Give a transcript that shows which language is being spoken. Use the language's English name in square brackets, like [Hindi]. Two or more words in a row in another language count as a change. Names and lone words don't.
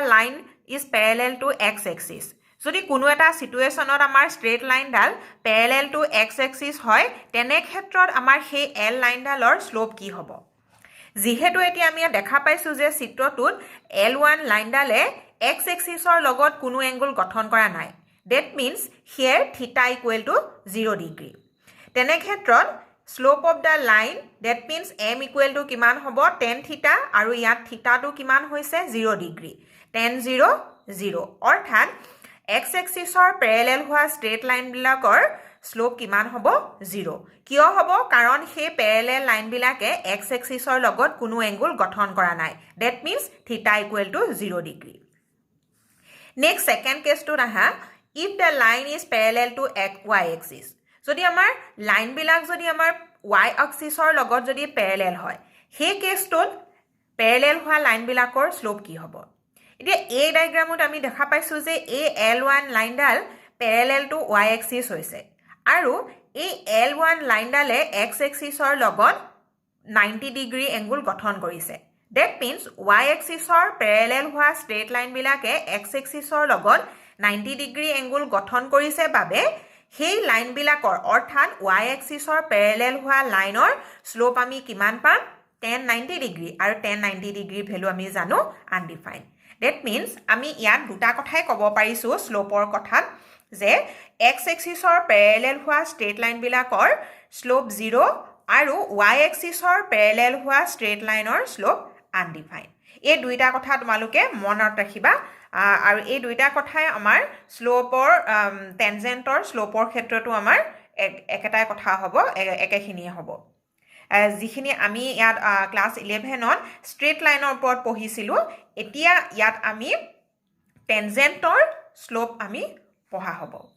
[English] line is parallel to x axis [Assamese] যদি কোনো এটা সিচুৱেশ্যনত আমাৰ [English] straight lineডাল parallel to x axis [Assamese] হয় তেনে ক্ষেত্ৰত আমাৰ সেই L লাইনডালৰ শ্লোপ কি হ'ব যিহেতু এতিয়া আমি দেখা পাইছোঁ যে চিত্ৰটোত L1 লাইনডালে [English] x axisৰ [Assamese] লগত কোনো এংগুল গঠন কৰা নাই [English] that means here theta = 0 degree [Assamese] তেনে ক্ষেত্ৰত [English] slope of the line that means m [Assamese] = কিমান হ'ব [English] tan theta [Assamese] আৰু ইয়াত থিটাটো কিমান হৈছে [English] 0 degree tan 0 0 [Assamese] অৰ্থাৎ [English] x axisৰ [Assamese] প্যাৰালেল হোৱা [English] straight line [Assamese] বিলাকৰ শ্লোপ কিমান হ'ব 0 কিয় হ'ব কাৰণ সেই [English] parallel line [Assamese] বিলাকে [English] x axisৰ [Assamese] লগত কোনো এংগুল গঠন কৰা নাই [English] that means theta = 0 degree next second case to ৰাহা if the line is parallel to y axis [Assamese] যদি আমাৰ লাইন বিলাক যদি আমাৰ [English] y axisৰ [Assamese] লগত যদি প্যাৰালেল হয় সেই কেছটোত প্যাৰালেল হোৱা লাইন বিলাকৰ শ্লোপ কি হ'ব এতিয়া এই ডায়াগ্ৰামত আমি দেখা পাইছো যে এই L1 লাইনডাল [English] parallel to y axis [Assamese] হৈছে আৰু এই L1 লাইনডালে [English] x axisৰ [Assamese] লগত [English] 90 degree angle [Assamese] গঠন কৰিছে [English] that means y axisৰ [Assamese] প্যাৰালেল হোৱা [English] straight line [Assamese] বিলাকে [English] x axisৰ [Assamese] লগত [English] 90 degree angle [Assamese] গঠন কৰিছে বাবে সেই লাইন বিলাকৰ অৰ্থাৎ y axisৰ প্যাৰালেল হোৱা লাইনৰ শ্লোপ আমি কিমান পাম [English] tan 90 degree [Assamese] আৰু [English] tan 90 degree [Assamese] ভ্যালু আমি জানো আনডিফাইন্ড [English] that means [Assamese] আমি ইয়াত দুটা কথাই ক'ব পাৰিছো শ্লোপৰ কথাত যে [English] x axisৰ [Assamese] প্যাৰালেল হোৱা [English] straight line [Assamese] বিলাকৰ শ্লোপ 0 আৰু [English] y axisৰ [Assamese] প্যাৰালেল হোৱা [English] straight lineৰ [Assamese] শ্লোপ আনডিফাইন্ড এই দুইটা কথা তোমালোকে মনত ৰাখিবা আৰু এই দুইটা কথাই আমাৰ শ্লোপৰ [English] tangentৰ slopeৰ [Assamese] ক্ষেত্ৰটো আমাৰ একেটাই কথা হ'ব একেখিনিয়ে হ'ব যিখিনি আমি ইয়াত ক্লাছ 11ত [English] straight lineৰ [Assamese] ওপৰত পঢ়িছিলোঁ এতিয়া ইয়াত আমি [English] tangentৰ slope [Assamese] আমি পঢ়া হ'ব